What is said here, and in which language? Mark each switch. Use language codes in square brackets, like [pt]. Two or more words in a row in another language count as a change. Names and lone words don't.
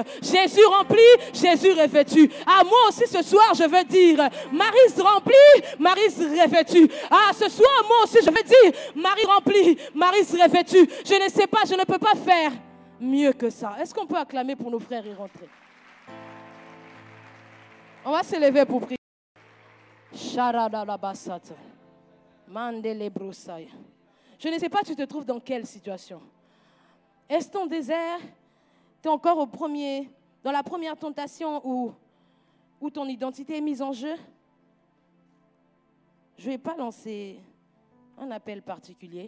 [fr] Jésus rempli, Jésus revêtu. Ah, moi aussi ce soir, je veux dire, Marie remplie, Marie revêtue. Ah, ce soir, moi aussi, je veux dire, Marie remplie, Marie revêtue. Je ne sais pas, je ne peux pas faire mieux que ça. Est-ce qu'on peut acclamer pour nos frères et rentrer? On va se lever pour prier. Sharadalabasata. Mandele broussaille. Je ne sais pas, tu te trouves dans quelle situation? Est-ce ton désert? Tu es encore dans la première tentation où ton identité est mise en jeu? Je ne vais pas lancer un appel particulier.